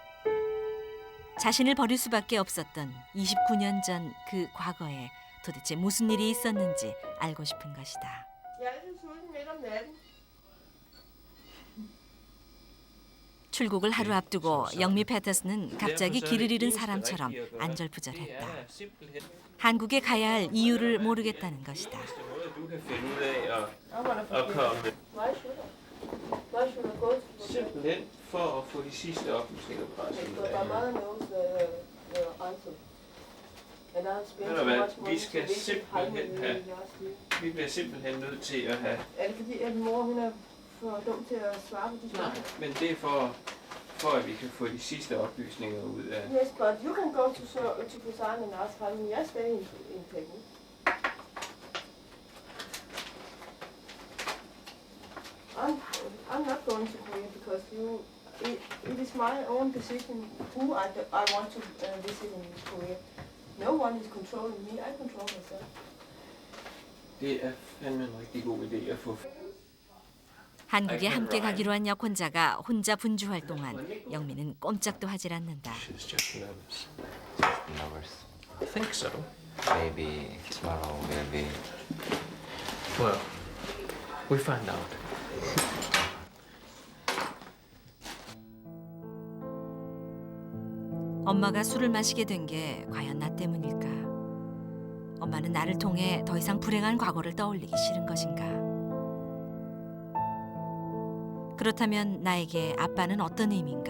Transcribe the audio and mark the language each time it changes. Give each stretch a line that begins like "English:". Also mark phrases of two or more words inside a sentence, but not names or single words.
Korean: 자신을 버릴 수밖에 없었던 29년 전 그 과거에 도대체 무슨 일이 있었는지 알고 싶은 것이다. 출국을 하루 앞두고 영미 패터슨은 갑자기 길을 잃은 사람처럼 안절부절했다. 한국에 가야 할 이유를 모르겠다는 것이다.
Danish: Simpelthen for at få de sidste oplysninger presset ud af hende. Ved du hvad, vi skal simpelthen have, vi bliver simpelthen nødt til at have. Er det fordi, at mor hun er for dem til at svare på de Nej, spørgsmål. men det er for at vi kan få de sidste oplysninger ud af...
English: Yes, but you can go to Busan and ask how many years they in technique. I'm not going to Korea because it is my own decision who I want to visit in Korea. No one is controlling me. I control myself.
Danish: Det er fandme en rigtig god idé at få...
Korean: 한국에 함께 가기로 한 약혼자가 혼자 분주할 동안 영민은 꼼짝도 하질 않는다.
English: She's just nervous. Nervous. I think so. Maybe tomorrow will be. Well, we'll find out.
Korean: 엄마가 술을 마시게 된 게 과연 나 때문일까? 엄마는 나를 통해 더 이상 불행한 과거를 떠올리기 싫은 것인가? 그렇다면 나에게 아빠는 어떤 의미인가?